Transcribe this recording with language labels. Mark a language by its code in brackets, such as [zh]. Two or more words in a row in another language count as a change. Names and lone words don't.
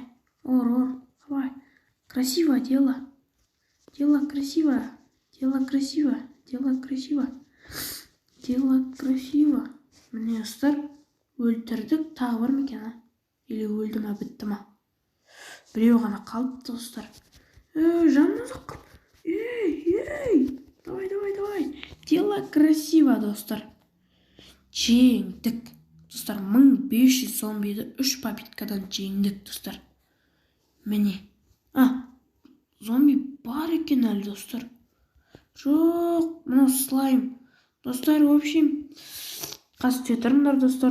[kk] Ор. [ru] Давай. Красиво дело. [kk] Міне, достар, өлтірдік. Тағы бар ма екен, Или өлді ма, бітті ма? Біреу ғана қалыпты, достар. Жанымыз қып. Ей. [ru] Давай. Дело красиво, [kk] достар. Жеңдік. Достар, 1500 зомбиді 3 попиткадан жеңдік, достар. Міне. Зомби бар екен әлі, достар. Жоқ, мұны слайм. Достар, [ru] в общем, [kk] қазір тұрыңдар, достар.